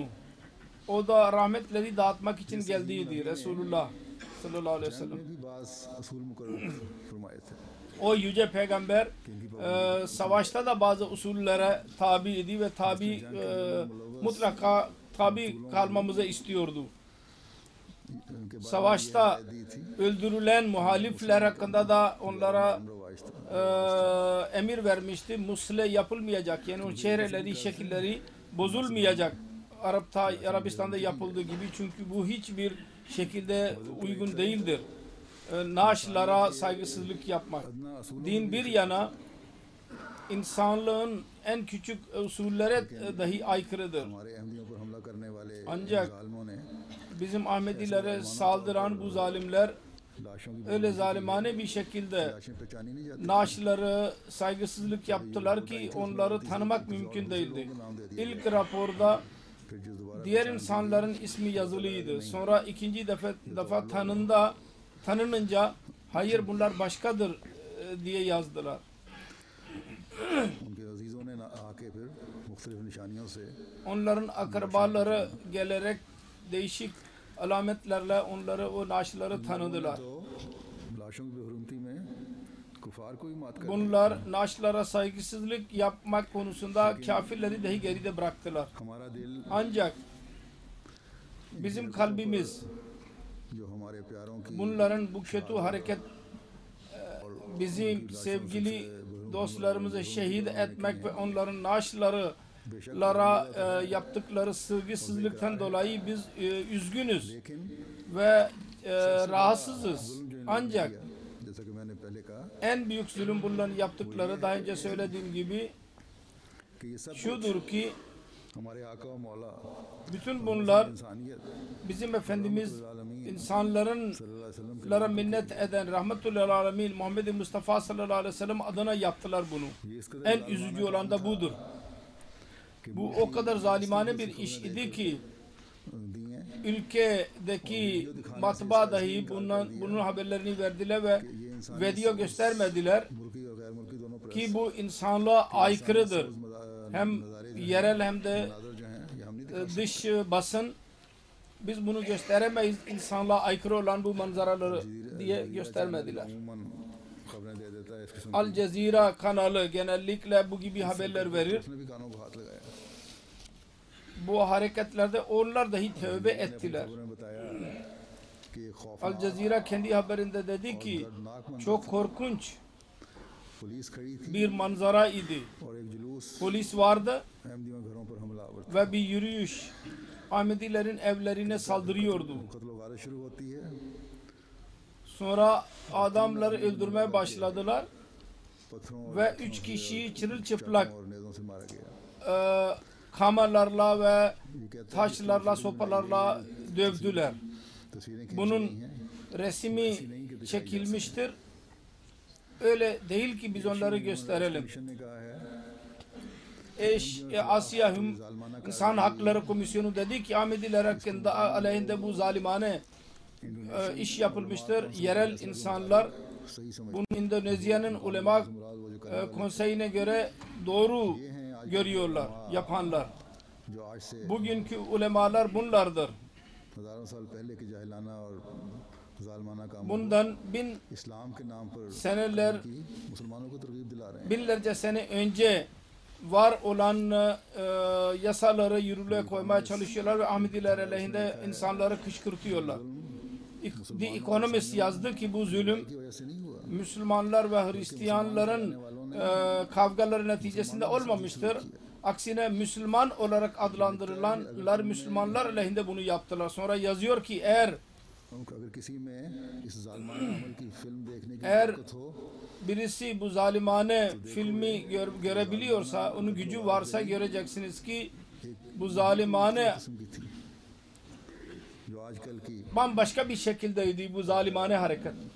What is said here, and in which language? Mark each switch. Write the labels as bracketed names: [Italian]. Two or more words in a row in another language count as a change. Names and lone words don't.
[Turkish] O da rahmetleri dağıtmak için geldiydi Resulullah [Arabic] صلى الله عليه وسلم. [Urdu] میں بھی بعض اصول مقرر فرمائے تھے. [Turkish] O yüce peygamber savaşta da bazı usullere tabi idi ve mutlaka tabi kalmamızı istiyordu. [Urdu] ان کے بعد [Turkish] Savaşta [Urdu] دی تھی [Turkish] öldürülen muhalifler hakkında da onlara [Urdu] روایش تھا. [Turkish] emir vermişti. Musle yapılmayacak. Yani o çehreleri, şekilleri bozulmayacak. Arabistan'da yapıldığı gibi. Çünkü bu hiçbir şekilde uygun değildir. Naaşlara saygısızlık yapmak. [Urdu] ادنیٰ اصولوں [Turkish] Din bir yana insanlığın en küçük usullere dahi aykırıdır. [Urdu] ہمارے احمدیوں پر حملہ کرنے والے [Turkish] Ancak [Urdu] ظالموں نے [Turkish] bizim Ahmedilere saldıran bu zalimler [Urdu] لاشوں کی [Turkish] öyle zalimane bir şekilde [Urdu] لاشیں پہچانی نہیں جاتی. [Turkish] naaşları saygısızlık yaptılar ki onları tanımak mümkün değildi. İlk raporda [Urdu] پھر جو دوبارہ [Turkish] diğer insanların ismi yazılıydı. Sonra ikinci defa tanınınca hayır bunlar başkadır diye yazdılar. [Urdu] ان کے عزیزوں نے آ کے پھر مختلف نشانیوں سے [Turkish] Onların akrabaları gelerek değişik alametlerle onları o naaşları tanıdılar. [Urdu] تو لاشوں کی بےحرمتی میں کفار کو ہی مات کر [Turkish] Bunlar naaşlara saygısızlık yapmak konusunda kafirleri dahi geride bıraktılar. [Urdu] ہمارا دل [Turkish] Ancak bizim kalbimiz [Urdu] جو ہمارے پیاروں کی [Turkish] bunların bu kötü hareket bizim sevgili dostlarımızı şehit etmek ve onların naaşlara yaptıkları saygısızlıktan dolayı biz üzgünüz [Urdu] लेकिन [Turkish] ve rahatsızız. [Urdu] ظلم جو انہوں نے [Turkish] Ancak [Urdu] کیا، جیسا کہ میں نے پہلے کہا [Turkish] en büyük zulüm bunların yaptıkları daha önce söylediğim gibi [Urdu] کہ یہ سب [Turkish] şudur ki [Urdu] ہمارے آقا و مولا [Turkish] bütün bunlar [Urdu] इंसानियत [Turkish] bizim Efendimiz insanların [Arabic] صلى الله عليه وسلم [Turkish] lara minnet eden [Arabic] رحمة الله العالمين [Turkish] Muhammed Mustafa [Arabic] صلى الله عليه وسلم [Turkish] adına yaptılar bunu. [Urdu] یہ اس قدر [Turkish] En üzücü olan da budur. Bu o kadar zalimane bir iş idi ki [Urdu] दिए [Turkish] ülkedeki matbaa dahi bunun haberlerini verdiler ve video göstermediler [Urdu] ملکی اور غیر ملکی دونوں پریس [Turkish] ki bu insanlığa aykırıdır. Hem yerel hem de [Urdu] مناظر جو ہیں یہ ہم نہیں [Turkish] dış basın biz bunu gösteremeyiz insanlığa aykırı olan bu manzaraları diye göstermediler. [Urdu] عموماً خبریں دے دیتا ہے اس قسم [Turkish] Al Jazeera kanalı genellikle bu gibi haberler verir. [Urdu] اس نے بھی کانوں کو ہاتھ لگایا [Turkish] Bu hareketlerde onlar dahi tövbe ettiler. [Urdu] خبروں نے بتایا کہ یہ خوف [Turkish] Al Jazeera kendi haberinde dedi ki çok korkunç [Urdu] پولیس کھڑی تھی [Turkish] bir manzara idi. [Urdu] اور ایک جلوس [Turkish] Polis vardı [Urdu] احمدیوں گھروں پر حملہ آور تھا. [Turkish] ve bir yürüyüş Ahmedilerin evlerine saldırıyordu. [Urdu] قتل و غارت شروع ہوتی ہے [Turkish] Sonra adamları öldürmeye başladılar [Urdu] पत्थरों [Turkish] ve 3 kişiyi çırılçıplak [Urdu] اور نیزوں سے مارا گیا. [Turkish] kamalarla ve [Urdu] یہ کہتے ہیں [Turkish] taşlarla, sopalarla dövdüler. [Urdu] तस्वीरें [Turkish] Bunun [Urdu] کھینچی ہیں [Turkish] resmi çekilmiştir. Öyle değil ki biz onları gösterelim. [Urdu] کمیشن نے کہا ہے [Turkish] Asya İnsan Hakları Komisyonu dedi ki Ahmediler hakkında aleyhinde bu zalimane iş yapılmıştır. Yerel insanlar [Urdu] صحیح سمجھ [Turkish] bunu Endonezya'nın ulema konseyine göre doğru görüyorlar, yapanlar. [Urdu] جو آج سے [Turkish] Bugünkü ulemalar bunlardır. [Urdu] ہزاروں سال پہلے کے جاہلانہ اور ظالمانہ کام [Turkish] Bundan [Urdu] اسلام کے نام پر [Turkish] seneler, [Urdu] کی مسلمانوں کو ترغیب دلا رہے ہیں. [Turkish] binlerce sene önce var olan yasaları yürürlüğe koymaya çalışıyorlar ve Ahmediler aleyhinde insanları kışkırtıyorlar. The Economist yazdı ki bu zulüm [Urdu] کی وجہ سے نہیں ہوا [Turkish] Müslümanlar ve Hristiyanların kavgaları neticesinde olmamıştır. Aksine Müslüman olarak adlandırılanlar Müslümanlar aleyhinde bunu yaptılar. Sonra yazıyor ki eğer birisi bu zalimane filmi görebiliyorsa, onun gücü varsa göreceksiniz ki bu zalimane bambaşka bir şekildeydi bu zalimane hareket.